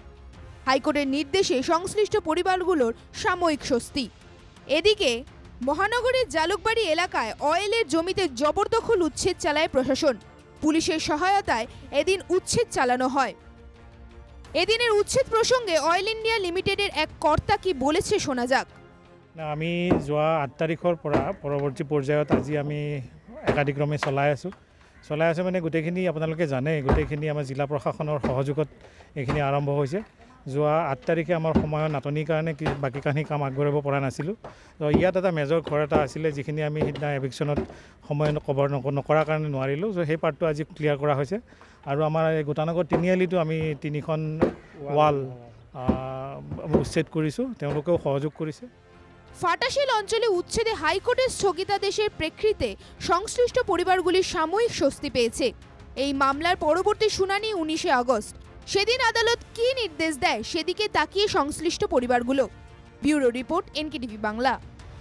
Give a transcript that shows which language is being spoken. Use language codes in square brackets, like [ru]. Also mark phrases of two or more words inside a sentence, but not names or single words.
[bn] হাইকোর্টের নির্দেশে সংশ্লিষ্ট পরিবারগুলোর সাময়িক স্বস্তি। এদিকে মহানগরীর জালুকবাড়ি এলাকায় অয়েলের জমিতে জবরদখল উচ্ছেদ চালায় প্রশাসন। পুলিশের সহায়তায় এদিন উচ্ছেদ চালানো হয়। এদিনের উচ্ছেদ প্রসঙ্গে অয়েল ইন্ডিয়া লিমিটেডের এক কর্তা কি বলেছে শোনা যাক। [as] আমি যোৱা 8 তাৰিখৰ পৰা পৰৱৰ্তী পৰ্যায়ত আজি আমি একাধিক্ৰমে চলাই আছোঁ মানে গোটেইখিনি আপোনালোকে জানে, গোটেইখিনি আমাৰ জিলা প্ৰশাসনৰ সহযোগত এইখিনি আৰম্ভ হৈছে। যোৱা 8 তাৰিখে আমাৰ সময়ৰ নাটনিৰ কাৰণে বাকীখিনি কাম আগবঢ়াব পৰা নাছিলোঁ। তো ইয়াত এটা মেজৰ ঘৰ এটা আছিলে যিখিনি আমি সিদিনা এভিকশ্যনত সময় কভাৰ নকৰাৰ কাৰণে নোৱাৰিলোঁ। চ' সেই পাৰ্টটো আজি ক্লিয়াৰ কৰা হৈছে। আৰু আমাৰ গোটানগৰ তিনিআলিটো আমি 3খন ৱাল উচ্ছেদ কৰিছোঁ, তেওঁলোকেও সহযোগ কৰিছে। [bn] ফাটাশিল অঞ্চলে উচ্ছেদে হাইকোর্টের স্থগিতাদেশের প্রেক্ষিতে সংশ্লিষ্ট পরিবারগুলি সাময়িক স্বস্তি পেয়েছে। এই মামলার পরবর্তী শুনানি 19 আগস্ট। সেদিন আদালত কি নির্দেশ দেয় সেদিকে তাকিয়ে সংশ্লিষ্ট পরিবারগুলো। [en] bureau report, [bn] NKTV বাংলা।